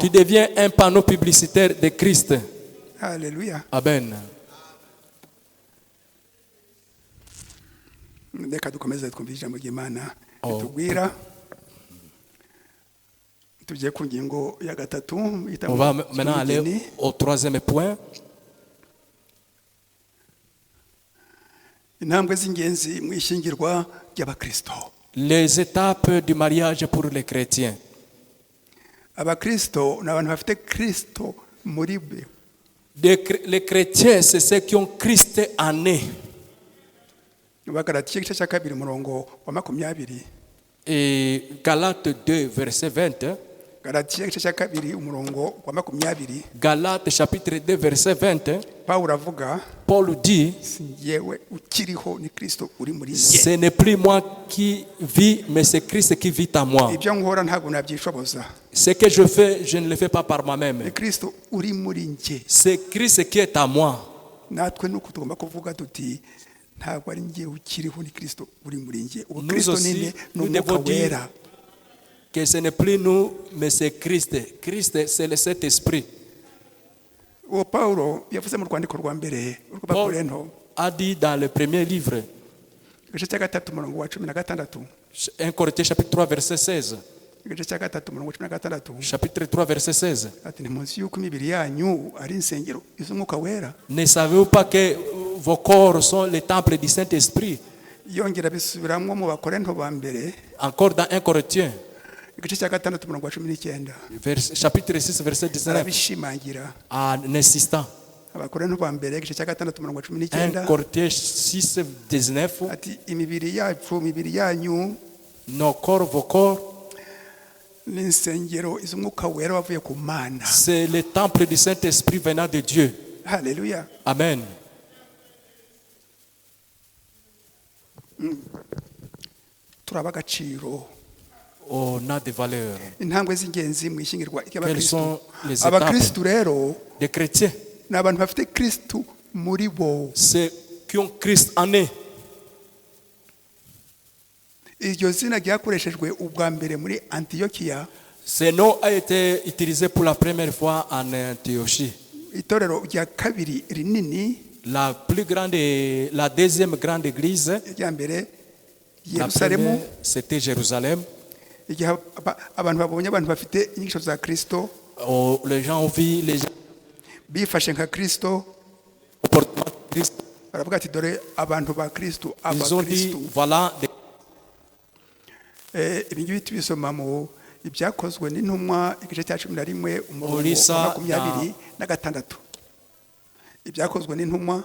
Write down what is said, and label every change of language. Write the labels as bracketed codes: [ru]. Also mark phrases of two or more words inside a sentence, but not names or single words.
[fr] Tu deviens un panneau publicitaire de Christ. [rw] Haleluya. [fr] Amen. [rw] Reka dukomeze twumve ijambo ry'Imana Oh. ritubwira. Tugiye ku ngingo ya gatatu [fr] On va maintenant aller au troisième point. [rw] intambwe z'ingenzi mu ishyingirwa ry'Abakristo. [fr] Les étapes du mariage pour les chrétiens. [rw] Abakristo ni abantu bafite Kristo muri bo. [fr] Les chrétiens, c'est ceux qui ont Christ en eux. [rw] Bagalatiya igice cya kabiri umurongo wa 20. [fr] Et Galates 2, verset 20. [rw] Galatiya igice cya kabiri umurongo wa 20. [fr] Galates chapitre 2, verset 20. [rw] Pawulo avuga, [fr] Paul dit, [rw] si njyewe ukiriho ni Kristo uri muri [fr] ce [rw] njye. [fr] n'est plus moi qui vis, mais c'est Christ qui vit en moi. [rw] Ibyo nkora ntabwo nabyishoboza. [fr] Ce que je fais, je ne le fais pas par moi-même. [rw] Ni Kristo uri muri njye. [fr] C'est Christ qui est en moi. [rw] Natwe nuko tugomba kuvuga tuti ntabwo ari njye ukiriho ni Kristo uri muri njye. Ubu [fr] Nous [rw] Kristo [fr] aussi, [rw] ni [fr] nous [rw] umwuka [fr] devons dire [rw] wera. [fr] que ce n'est plus nous, mais c'est Christ. Christ, c'est le Saint-Esprit. [rw] Uwo Pawulo yavuze mu rwandiko rwa mbere [fr] Paul [rw] rw'Abakorinto [fr] a dit dans le premier livre, [rw] igice cya gatatu umurongo wa 16. [fr] 1 Corinthiens chapitre 3, verset 16. [rw] Igice cya gatatu umurongo wa 16. [fr] Chapitre 3, verset 16. [rw] Ati ntimuzi yuko imibiri yanyu ari insengero z'umwuka wera. [fr] Ne savez-vous pas que vos corps sont les temples du Saint-Esprit? [rw] Yongera bisubiramwo mu Bakorinto ba mbere [fr] Encore dans 1 Corinthiens, [rw] igice cya gatandatu umurongo wa 19. [fr] chapitre 6, verset 19. [rw] Arabishimangira. [fr] En insistant. [rw] Abakorinto ba mbere igice cya gatandatu umurongo wa 1 19. [fr] Corinthiens 6, 19. [rw] Ati imibiri yacu, imibiri yanyu [fr] Nos corps, vos corps, [rw] n'insengero iz'umwuka wera wavuye ku mana. [fr] C'est le temple du Saint-Esprit venant de Dieu. [rw] Haleluya. [fr] Amen. [rw] Turaba agaciro. [fr] On a des valeurs. [rw] Intambwe z'ingenzi mu ishyingirwa [fr] Quelles [rw] ry'abakristo. [fr] sont les [rw] Abakristo [fr] étapes [rw] rero [fr] des chrétiens? [rw] ni abantu bafite kristo muri bo. [fr] Ceux qui ont Christ en eux. [rw] Iryo zina ryakoreshejwe ubwa mbere muri Antiyokiya. [fr] Ce nom a été utilisé pour la première fois en Antiochie. [rw] Itorero rya kabiri rinini [fr] La plus grande, la deuxième grande église, [rw] rya mbere [fr] la [rw] Yerusalemu, [fr] première, c'était Jérusalem. [rw] igihe abantu babonye abantu bafite inyigisho za Kristo [fr] Oh, les gens ont vu les gens [rw] bifashe nka Kristo, [fr] comportement de Christ. [rw] baravuga ati dore abantu ba Kristo, [fr] Ils ont dit, [rw] abakristo. [fr] voilà, [rw] Ibi ngibi tubisoma mu ibyakozwe n'intumwa igice cya 11 umurongo Ulisa wa 26. Ibyakozwe n'intumwa